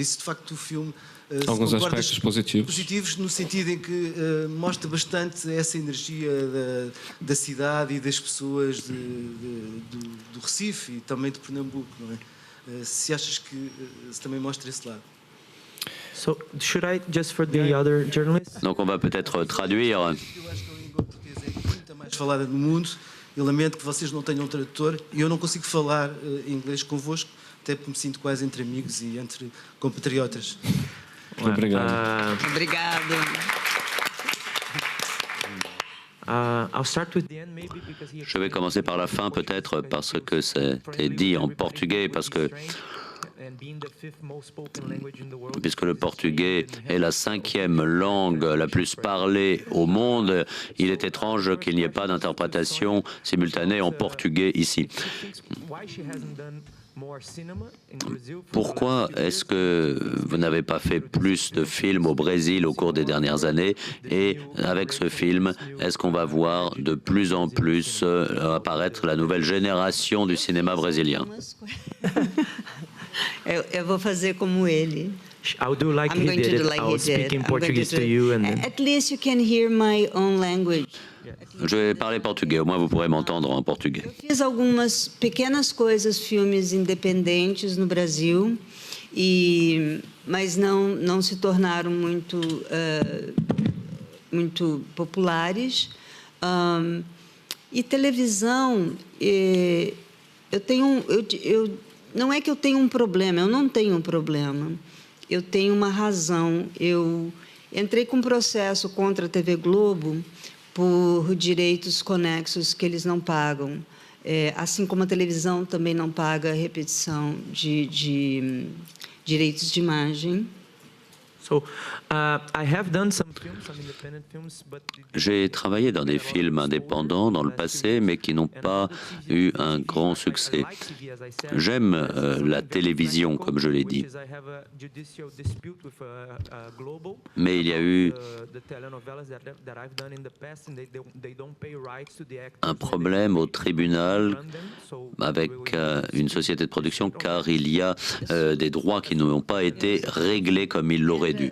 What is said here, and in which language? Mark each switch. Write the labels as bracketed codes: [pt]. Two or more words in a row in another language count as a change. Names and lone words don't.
[pt] Isso, de facto, o filme... Alguns aspectos positivos. Positivos no sentido em que mostra bastante essa energia da cidade e das pessoas do Recife e também de Pernambuco, não é? Se achas que se também mostra esse lado. [en] So, should I, just for the other journalists? [fr] Donc on va peut-être traduire. [pt] Eu acho que a língua portuguesa é muito mais falada no mundo. Eu lamento que vocês não tenham um tradutor e eu não consigo falar inglês convosco, até porque me sinto quase entre amigos e entre compatriotas. Obrigado. Obrigado. [en] I'll start with the end, maybe, because he... [fr] Je vais commencer par la fin peut-être parce que c'était dit en portugais, puisque le portugais est la 5e langue la plus parlée au monde, il est étrange qu'il n'y ait pas d'interprétation simultanée en portugais ici. Pourquoi est-ce que vous n'avez pas fait plus de films au Brésil au cours des dernières années? Et avec ce film, est-ce qu'on va voir de plus en plus apparaître la nouvelle génération du cinéma brésilien? [pt] Eu vou fazer como ele. [en] I'll do like I'm he going to did do it. like I'll he speak did. in I'm going Portuguese do to it. you and then... At least you can hear my own language. [fr] Je vais parler portugais, au moins vous pourrez m'entendre en portugais. [pt] Eu fiz algumas pequenas coisas, filmes independentes no Brasil, mas não se tornaram muito populares. E televisão, não é que eu tenho um problema, eu não tenho um problema. Eu tenho uma razão. Eu entrei com um processo contra a TV Globo por direitos conexos que eles não pagam. Assim como a televisão também não paga repetição de direitos de imagem. [fr] J'ai travaillé dans des films indépendants dans le passé, mais qui n'ont pas eu un grand succès. J'aime la télévision, comme je l'ai dit. Mais il y a eu un problème au tribunal avec une société de production, car il y a des droits qui n'ont pas été réglés comme ils l'auraient dû.